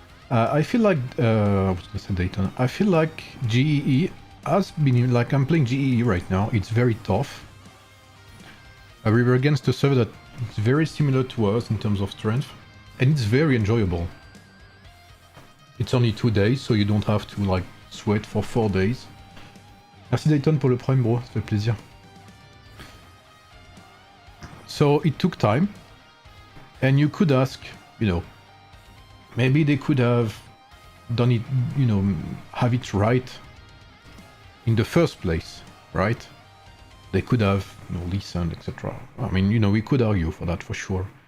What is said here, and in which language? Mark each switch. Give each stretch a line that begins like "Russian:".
English: I feel like, I was gonna say Dayton, I feel like GEE has been, like I'm playing GEE right now, it's very tough. We were against a server that is very similar to us in terms of strength, and it's very enjoyable. It's only 2 days, so you don't have to like sweat for 4 days.
French: Merci Dayton pour le prime, bro, ça fait plaisir.
English: So it took time, and you could ask, you know, maybe they could have done it, you know, have it right in the first place, right? They could have, you know, listened, etc. I mean, you know, we could argue for that for sure.